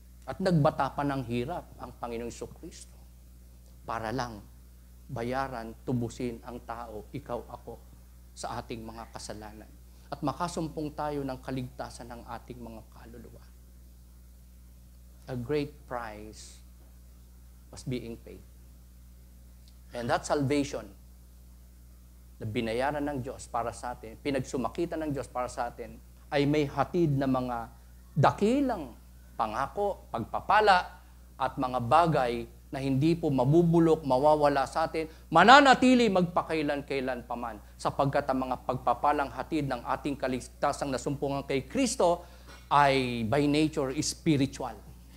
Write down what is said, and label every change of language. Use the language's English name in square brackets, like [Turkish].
[Filipino] At nagbata pa ng hirap ang Panginoong Jesucristo para lang bayaran, tubusin ang tao, ikaw, ako, sa ating mga kasalanan. At makasumpong tayo ng kaligtasan ng ating mga kaluluwa. [English] A great price was being paid. And that salvation, [Filipino] na binayaran ng Diyos para sa atin, pinagsumakitan ng Diyos para sa atin, ay may hatid na mga dakilang pangako, pagpapala, at mga bagay na hindi po mabubulok, mawawala sa atin, mananatili magpakailan-kailan paman, sapagkat ang mga pagpapalang hatid ng ating kaligtasang nasumpungan kay Kristo ay [English] by nature spiritual.